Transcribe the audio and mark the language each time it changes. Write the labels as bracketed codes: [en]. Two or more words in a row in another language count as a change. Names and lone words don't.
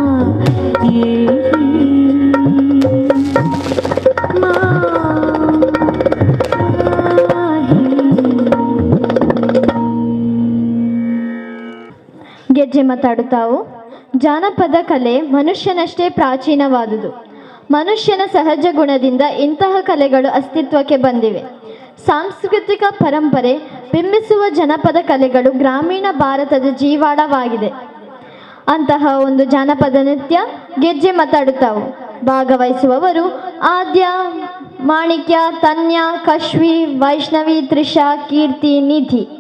[kn] ಗೆಜ್ಜೆ ಮಾತಾಡುತ್ತಾವು. ಜಾನಪದ ಕಲೆ ಮನುಷ್ಯನಷ್ಟೇ ಪ್ರಾಚೀನವಾದುದು. ಮನುಷ್ಯನ ಸಹಜ ಗುಣದಿಂದ ಇಂತಹ ಕಲೆಗಳು ಅಸ್ತಿತ್ವಕ್ಕೆ ಬಂದಿವೆ. ಸಾಂಸ್ಕೃತಿಕ ಪರಂಪರೆ ಬಿಂಬಿಸುವ ಜನಪದ ಕಲೆಗಳು ಗ್ರಾಮೀಣ ಭಾರತದ ಜೀವಾಳವಾಗಿದೆ. ಅಂತಹ ಒಂದು ಜಾನಪದ ನೃತ್ಯ ಗೆಜ್ಜೆ ಮಾತಾಡುತ್ತಾವು. ಭಾಗವಹಿಸುವವರು ಆದ್ಯ, ಮಾಣಿಕ್ಯ, ತನ್ಯ, ಕಶ್ವಿ, ವೈಷ್ಣವಿ, ತ್ರಿಷಾ, ಕೀರ್ತಿ, ನಿಧಿ.